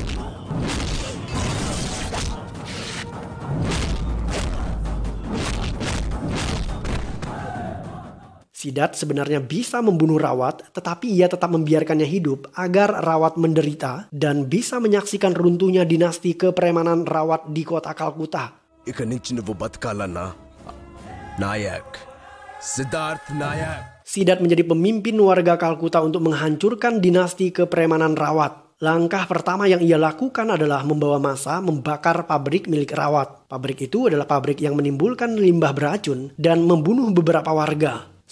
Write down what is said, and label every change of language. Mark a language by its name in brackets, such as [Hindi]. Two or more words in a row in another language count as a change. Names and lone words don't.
[Indonesian] Sidat sebenarnya bisa membunuh Rawat, tetapi ia tetap membiarkannya hidup agar Rawat menderita dan bisa menyaksikan runtuhnya dinasti kepremanan Rawat di kota Kalkuta. [Telugu] ఇక నుంచి నువ్వు బతకాలన్నా నాయక్ Siddharth Nayak. [Indonesian] Sidat menjadi pemimpin warga Kalkuta untuk menghancurkan dinasti kepremanan Rawat. Langkah pertama yang ia lakukan adalah membawa massa membakar pabrik milik Rawat. Pabrik itu adalah pabrik yang menimbulkan limbah beracun dan membunuh beberapa warga.